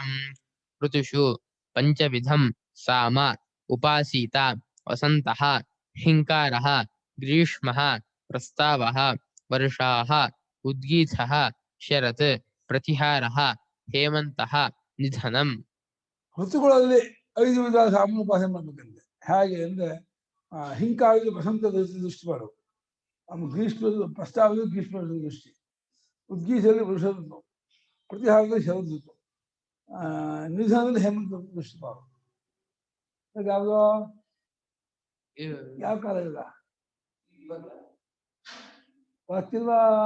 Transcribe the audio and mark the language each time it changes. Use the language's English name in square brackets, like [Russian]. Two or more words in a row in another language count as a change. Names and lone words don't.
[Sanskrit] ಋತುಷು ಪಂಚವಿಧಂ ಸಾಮ ಉಪಾಸೀತ ವಸಂತಃ ಹಿಂಕಾರಃ ಗ್ರೀಷ್ಮಃ ಪ್ರಸ್ತಾವಃ ವರ್ಷಾಃ ಉದ್ಗೀತಃ ಶರತ್ ಪ್ರತಿಹಾರಃ ಹೇಮಂತಃ ನಿಧನಂ. [Kannada] ಋತುಗಳಲ್ಲಿ 5 ವಿಧ ಸಾಮೋಪಾಸನೆ ಮಾಡ್ಬೇಕಂತೆ. ಹೇಗೆ ಅಂದ್ರೆ ಹಿಂಕಾರದಲ್ಲಿ ವಸಂತ ದೃಷ್ಟಿ ಮಾಡು, ಗ್ರೀಷ್ಮದ ಪ್ರಸ್ತಾವದಲ್ಲಿ ಗ್ರೀಷ್ಮದ ದೃಷ್ಟಿ, ಉದ್ಗೀತದಲ್ಲಿ ವರುಷ ಋತು, ಪ್ರತಿಹಾರದಲ್ಲಿ ಶರದ್ ಋತು, ನಿಧನದಲ್ಲಿ ಹೇಮಂತ ದೃಷ್ಟಿ ಮಾಡು. ಯಾವ್ದು ಯಾವ ಕಾಲ ಇಲ್ಲ ಗೊತ್ತಿಲ್ವಾ?